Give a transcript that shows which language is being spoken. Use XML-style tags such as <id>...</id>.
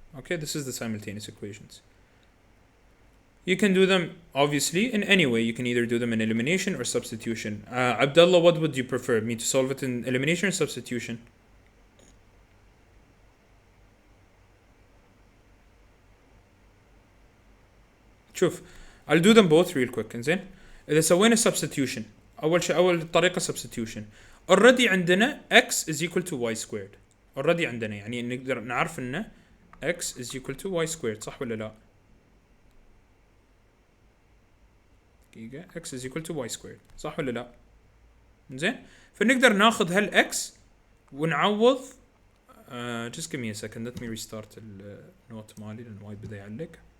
<en>Okay, this is the simultaneous equations. You can do them obviously in any way. You can either do them in elimination or substitution. Abdullah, what would you prefer? Me to solve it in elimination or substitution?</en> <ar>شوف,</ar> <en>I'll do them both real quick.</en> <ar>إنزين, إذا سوينا substitution, أول طريقة substitution.</ar> <en>already</en> <ar>عندنا</ar> <en>x is equal to y squared.</en> <ar>already عندنا يعني نقدر نعرف إنه</ar> <en>x is equal to y squared,</en> <ar>صح ولا لا؟ دقيقة, x is equal to y squared, صح ولا لا؟ إنزين, فنقدر ناخذ هال x ونعوض.</ar> <en>Just give me a second, let me restart</en> <ar>النوت مالي لأن وايد بدأ يعلق.</ar>